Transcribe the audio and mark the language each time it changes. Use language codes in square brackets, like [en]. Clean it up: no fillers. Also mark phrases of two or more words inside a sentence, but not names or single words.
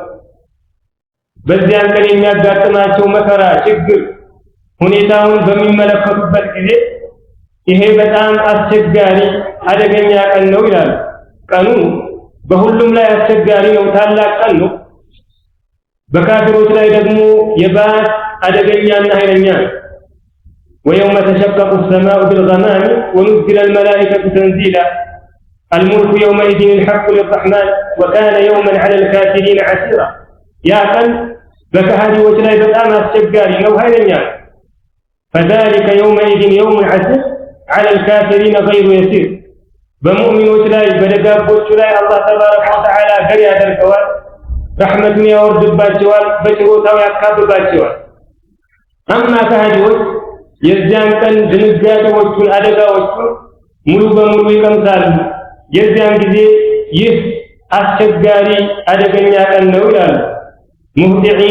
[am] በዚያን ቀን የሚያጋጥማቸው መከራ፣ ችግር ሁኔታውን በሚመለከቱበት ጊዜ ይሄ በጣም አስቸጋሪ አደገኛ ቀን ነው ይላሉ። ቀኑ በሁሉም ላይ አስቸጋሪ ነው፣ ታላቅ ቀን ነው። በካፊሮች ላይ ደግሞ የባስ አደገኛና ኃይለኛ ነው። [ar] ويوم تشقق السماء بالغمام ونزل الملائكة تنزيلا الملك يومئذ الحق للرحمن وكان يوما على الكافرين عسيرا يا قل بكهديዎች [am] ላይ በጣም አስቸጋሪ ነው፣ ኃይለኛ ነው። [ar] فذلك يومئذ يوم عسير على الكافرين غير يسير [am] በሙእሚኖች ላይ በደጋጎቹ ላይ አላህ ተባረከ ወተዓላ ገር ያደርገዋል፣ ረሕመቱን ያወርድባቸዋል፣ በችሮታው ያካብባቸዋል። አማ ከሃዲዎች የዚያን ቀን ድንጋጤዎቹን፣ አደጋዎቹን ሙሉ በሙሉ ይቀምሳሉ። የዚያን ጊዜ ይህ አስቸጋሪ አደገኛ ቀን ነው ይላሉ። ሙህጢዒነ